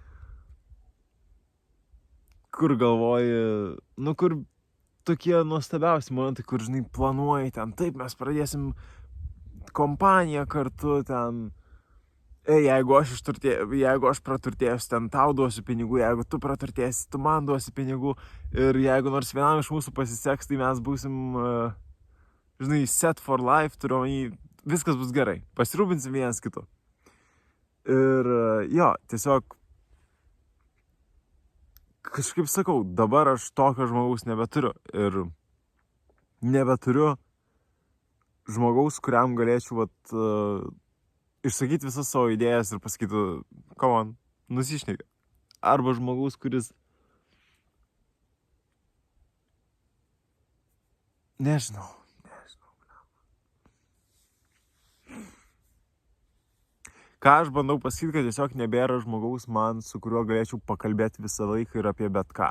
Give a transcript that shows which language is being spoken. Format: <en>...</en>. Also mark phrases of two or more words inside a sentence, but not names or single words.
<lt>kur galvoji, kur tokie nuostabiausi momentai, kur, žinai, planuoji ten, taip, mes pradėsim kompaniją kartu ten, jeigu aš praturtėsiu, ten tau duosiu pinigų, jeigu tu praturtėsi, tu man duosi pinigų ir jeigu nors vienam iš mūsų pasiseks, tai mes būsim, žinai,</lt> <en>set for life,</en> <lt>viskas bus gerai, pasirūpinsim vienas kitu. Ir jo, tiesiog kažkaip sakau, dabar aš tokio žmogaus nebeturiu ir nebeturiu žmogaus, kuriam galėčiau išsakyti visas savo idėjas ir pasakyti,</lt> <en>come on,</en> <lt>nusišnekė. Arba žmogaus, kuris nežinau. Ką aš bandau pasakyti, kad tiesiog nebėra žmogaus man, su kuriuo galėčiau pakalbėti visą laiką ir apie bet ką.</lt>